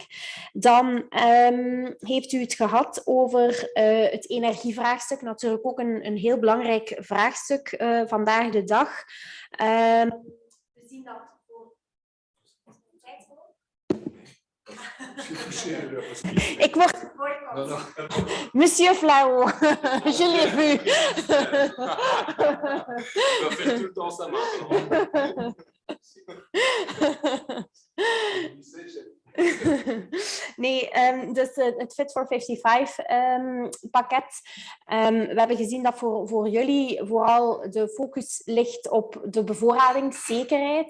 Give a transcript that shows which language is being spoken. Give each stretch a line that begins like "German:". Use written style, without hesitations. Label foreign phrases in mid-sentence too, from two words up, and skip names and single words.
Dutch: Dan heeft u het gehad over het energievraagstuk. Natuurlijk ook een heel belangrijk vraagstuk vandaag de dag. We zien dat voor... Ik word...
French: Monsieur Flao, je l'ai vu. On va faire tout le temps ça maintenant.
Dutch: Nee, dus het Fit for 55 pakket. We hebben gezien dat voor jullie vooral de focus ligt op de bevoorradingszekerheid.